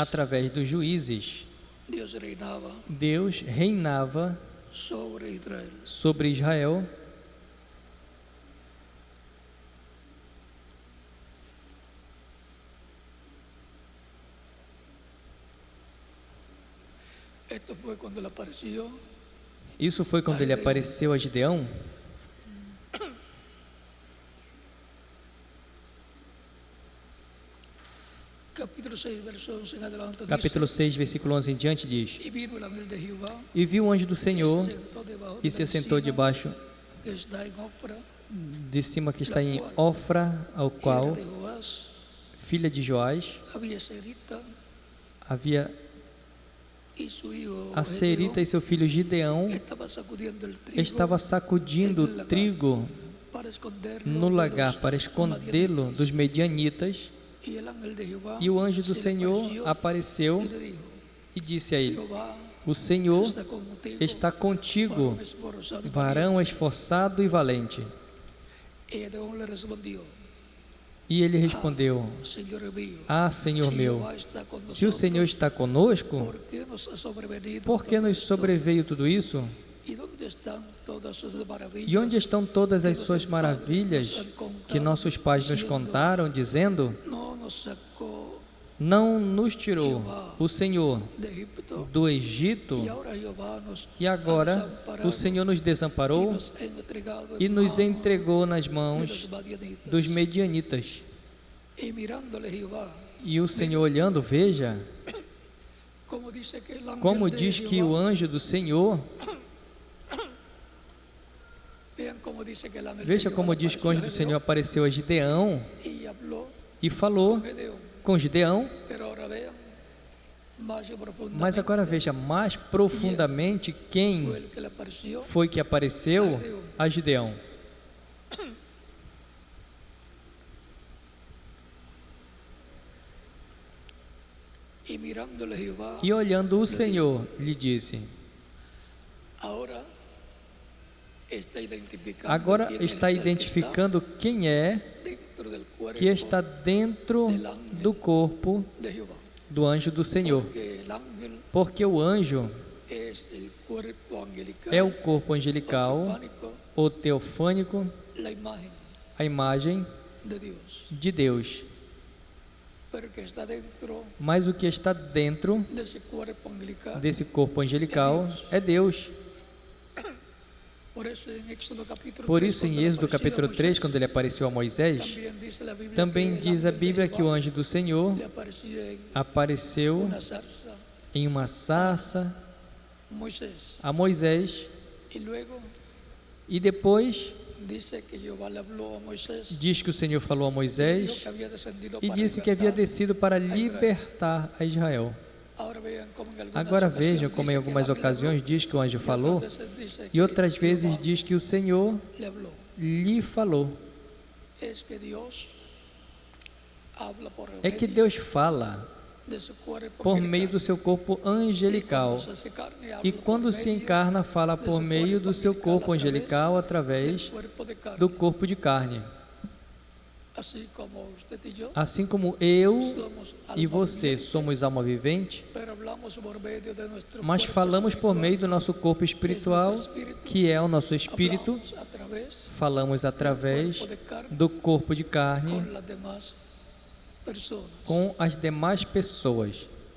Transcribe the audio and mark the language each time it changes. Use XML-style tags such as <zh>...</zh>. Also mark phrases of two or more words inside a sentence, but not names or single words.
<pt>Através dos juízes,</pt> <es>Dios reinaba</es> <pt>Deus reinava</pt> <es>sobre Israel.</es> <pt>sobre Israel.</pt> <es>Esto fue cuando le apareció</es> <pt>Isso foi quando ele apareceu a Gideão.</pt> <es>capítulo 6, verso 11 en adelante.</es> <pt>Capítulo 6, versículo 11 em diante diz:</pt> <es>Y vino el ángel de Jehová</es> <pt>E viu o anjo do que Senhor</pt> <es>se sentó debajo</es> <pt>e</pt> <es>de</es> <pt>se</pt> <es>la</es> <pt>assentou</pt> <es>encina</es> <pt>debaixo</pt> <es>que está en Ofra,</es> <pt>de cima que está em Ofra, ao</pt> <es>era</es> <pt>qual,</pt> <es>de Joás,</es> <pt>filha de Joás,</pt> <es>había Serita</es> <pt>havia</pt> <es>y su hijo</es> <pt>a Serita e seu filho Gideão</pt> <es>estaba sacudiendo el trigo</es> <pt>estava sacudindo o trigo</pt> <es>para esconderlo</es> <pt>no</pt> <es>de</es> <pt>lagar</pt> <es>los</es> <pt>para escondê-lo</pt> <es>madianitas.</es> <pt>dos medianitas.</pt> <es>Y el ángel de Jehová</es> <pt>E o anjo do</pt> <es>se le</es> <pt>Senhor</pt> <es>apareció</es> <pt>apareceu</pt> <es>y le dijo:</es> <pt>e disse a ele:</pt> <es>Jehová</es> <pt>O Senhor</pt> <es>está contigo,</es> <pt>está contigo,</pt> <es>varón esforzado y</es> <pt>varão esforçado e valente.</pt> <es>valiente. Y Gedeón le respondió:</es> <pt>E ele respondeu:</pt> <es>Señor mío,</es> <pt>Ah, Senhor</pt> <es>si</es> <pt>meu,</pt> <es>Jehová está con</es> <pt>se o Senhor</pt> <es>nosotros,</es> <pt>está conosco,</pt> <es>¿por qué nos ha sobrevenido</es> <pt>por que</pt> <es>todo</es> <pt>nos</pt> <es>esto?</es> <pt>sobreveio tudo isso?</pt> <es>¿Y dónde están todas sus maravillas</es> <pt>E onde estão todas as suas</pt> <es>que nuestros padres</es> <pt>maravilhas</pt> <es>nos han contado,</es> <pt>que nossos pais nos</pt> <es>diciendo,</es> <pt>contaram, dizendo:</pt> <es>No nos sacó</es> <pt>Não nos tirou o Senhor</pt> <es>de Egipto,</es> <pt>do Egito,</pt> <es>y ahora Jehová nos</es> <pt>e</pt> <es>ha</es> <pt>agora</pt> <es>desamparado</es> <pt>o Senhor nos</pt> <es>y</es> <pt>desamparou</pt> <es>nos ha entregado</es> <pt>e</pt> <es>en</es> <pt>nos</pt> <es>mano</es> <pt>entregou nas</pt> <es>de</es> <pt>mãos</pt> <es>los madianitas.</es> <pt>dos medianitas.</pt> <es>Y mirándole Jehová,</es> <pt>E o Senhor olhando, veja,</pt> <es>como dice que el ángel</es> <pt>como</pt> <es>de</es> <pt>diz que o</pt> <es>Jehová,</es> <pt>anjo do Senhor,</pt> <es>vean cómo dice que el ángel de</es> <pt>veja</pt> <es>Jehová</es> <pt>como</pt> <es>le</es> <pt>diz que o anjo do</pt> <es>apareció a</es> <pt>Senhor apareceu a Gideão</pt> <es>Gedeón y habló</es> <pt>e falou</pt> <es>con Gedeón.</es> <pt>com Gideão.</pt> <es>Pero ahora vean más profundamente</es> <pt>Mas agora veja mais profundamente</pt> <es>fue</es> <pt>quem</pt> <es>el que le apareció</es> <pt>foi que apareceu a Gideão.</pt> <es>y mirándole Jehová.</es> <pt>E olhando o Senhor, lhe disse:</pt> <es>Ahora está identificando</es> <pt>Agora</pt> <es>quién</es> <pt>está</pt> <es>es el que</es> <pt>identificando quem é</pt> <es>está dentro del cuerpo</es> <pt>que está dentro do corpo</pt> <es>de Jehová.</es> <pt>do anjo do Senhor.</pt> <es>Que el ángel</es> <pt>Porque o anjo</pt> <es>es el cuerpo angelical,</es> <pt>é o corpo angelical,</pt> <es>pánico,</es> <pt>o teofânico,</pt> <es>la imagen</es> <pt>a imagem</pt> <es>de Dios.</es> <pt>de Deus.</pt> <es>Pero que está dentro</es> <pt>Mas o que está dentro</pt> <es>de ese cuerpo angelical.</es> <pt>desse corpo angelical é Deus.</pt> <es>Por eso en Éxodo capítulo</es> <pt>Por 3, isso, em</pt> <es>cuando le</es> <pt>Êxodo</pt> <es>apareció a</es> <pt>capítulo 3,</pt> <es>Moisés,</es> <pt>quando ele apareceu a Moisés,</pt> <es>también dice la Biblia</es> <pt>também</pt> <es>que el</es> <pt>diz a</pt> <es>ángel de</es> <pt>Bíblia que o</pt> <es>Jehová</es> <pt>anjo do Senhor</pt> <es>le apareció en</es> <pt>apareceu</pt> <es>una zarza</es> <pt>em uma sarça</pt> <es>Moisés.</es> <pt>a Moisés</pt> <es>Y luego</es> <pt>e depois</pt> <es>dice que Jehová le habló a Moisés</es> <pt>diz que o Senhor falou a</pt> <es>y dijo</es> <pt>Moisés</pt> <es>que había descendido</es> <pt>e</pt> <es>para</es> <pt>disse que havia</pt> <es>libertar.</es> <pt>descido para libertar a Israel.</pt> <es>Ahora vean como en algunas</es> <pt>Agora vejam</pt> <es>ocasiones</es> <pt>como em</pt> <es>dice que</es> <pt>algumas</pt> <es>el ángel</es> <pt>ocasiões</pt> <es>habló,</es> <pt>diz que o anjo</pt> <es>y otras</es> <pt>falou</pt> <es>veces dice</es> <pt>e</pt> <es>que</es> <pt>outras vezes</pt> <es>Jehová</es> <pt>diz que o Senhor</pt> <es>le habló.</es> <pt>lhe falou.</pt> <es>Es que Dios habla por</es> <pt>É que</pt> <es>medio</es> <pt>Deus fala</pt> <es>de su cuerpo</es> <pt>por</pt> <es>angelical.</es> <pt>meio do seu corpo angelical.</pt> <es>Y cuando se hace carne, habla</es> <pt>E</pt> <es>por</es> <pt>quando se</pt> <es>medio</es> <pt>encarna, fala por meio do seu corpo angelical através</pt> <es>del cuerpo de carne.</es> <pt>do corpo de carne.</pt> <es>Así como usted y yo</es> <pt>Assim como eu</pt> <es>somos</es> <pt>e</pt> <es>alma</es> <pt>você</pt> <es>viviente,</es> <pt>somos alma vivente,</pt> <es>pero hablamos por medio de nuestro</es> <pt>mas</pt> <es>cuerpo</es> <pt>falamos por</pt> <es>espiritual,</es> <pt>meio do nosso corpo espiritual, que é o nosso espírito,</pt> <es>hablamos a través</es> <pt>falamos através</pt> <es>cuerpo de carne</es> <pt>do corpo de carne</pt> <es>con las demás personas.</es> <pt>com as demais pessoas.</pt>